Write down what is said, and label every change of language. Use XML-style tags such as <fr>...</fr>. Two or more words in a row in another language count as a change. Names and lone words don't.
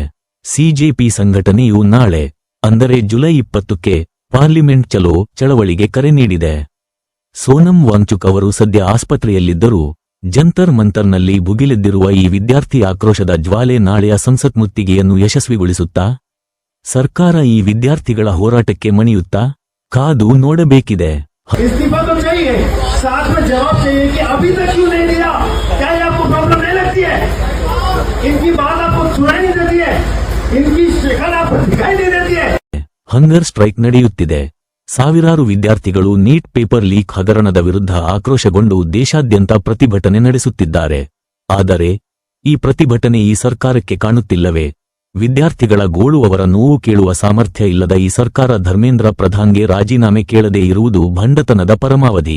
<kn>ಸಿಜೆಪಿ ಸಂಘಟನೆಯು ನಾಳೆ ಅಂದರೆ ಜುಲೈ 20ಕ್ಕೆ ಪಾರ್ಲಿಮೆಂಟ್ ಚಲೋ ಚಳವಳಿಗೆ ಕರೆ ನೀಡಿದೆ. ಸೋನಂ ವಾಂಗ್ಚುಕ್ ಅವರು ಸದ್ಯ ಆಸ್ಪತ್ರೆಯಲ್ಲಿದ್ದರೂ ಜಂತರ್ ಮಂತರ್ನಲ್ಲಿ ಭುಗಿಲೆದ್ದಿರುವ ಈ ವಿದ್ಯಾರ್ಥಿ ಆಕ್ರೋಶದ ಜ್ವಾಲೆ ನಾಳೆಯ ಸಂಸತ್ ಮುತ್ತಿಗೆಯನ್ನು ಯಶಸ್ವಿಗೊಳಿಸುತ್ತಾ? ಸರ್ಕಾರ ಈ ವಿದ್ಯಾರ್ಥಿಗಳ ಹೋರಾಟಕ್ಕೆ ಮಣಿಯುತ್ತಾ? ಕಾದು ನೋಡಬೇಕಿದೆ.</kn> <hi>इस्तीफा तो चाहिए, साथ में जवाब चाहिए कि अभी तक क्यों नहीं दिया। क्या ये आपको प्रॉब्लम नहीं लगती है? इनकी बात आपको सुनाई नहीं देती है, इनकी शिकल आपको दिखाई नहीं देती है।</hi> <en>hunger strike</en> <kn>ನಡೆಯುತ್ತಿದೆ. ಸಾವಿರಾರು ವಿದ್ಯಾರ್ಥಿಗಳು</kn> <en>NEET paper leak</en> <kn>ಹಗರಣದ ವಿರುದ್ಧ ಆಕ್ರೋಶಗೊಂಡು ದೇಶಾದ್ಯಂತ ಪ್ರತಿಭಟನೆ ನಡೆಸುತ್ತಿದ್ದಾರೆ. ಆದರೆ ಈ ಪ್ರತಿಭಟನೆ ಈ ಸರ್ಕಾರಕ್ಕೆ ಕಾಣುತ್ತಿಲ್ಲವೇ? ವಿದ್ಯಾರ್ಥಿಗಳ ಗೋಳು, ಅವರ ನೋವು ಕೇಳುವ ಸಾಮರ್ಥ್ಯ ಇಲ್ಲದ ಈ ಸರ್ಕಾರ ಧರ್ಮೇಂದ್ರ ಪ್ರಧಾನ್ಗೆ ರಾಜೀನಾಮೆ ಕೇಳದೇ ಇರುವುದು ಭಂಡತನದ ಪರಮಾವಧಿ.</kn>